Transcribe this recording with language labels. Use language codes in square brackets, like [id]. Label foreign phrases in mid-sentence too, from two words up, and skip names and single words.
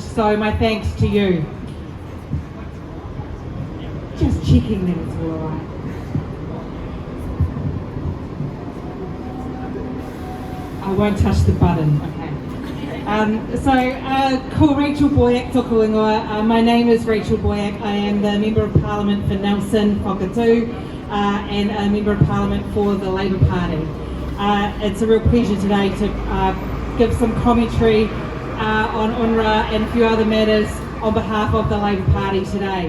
[en] So my thanks to you. Just checking that it's all right. I won't touch the button, okay. [mi] Ko Rachel Boyack tōku ingoa. [en] My name is Rachel Boyack. I am the Member of Parliament for Nelson Whakatū and a Member of Parliament for the Labour Party. It's a real pleasure today to give some commentary on UNRWA and a few other matters on behalf of the Labour Party today.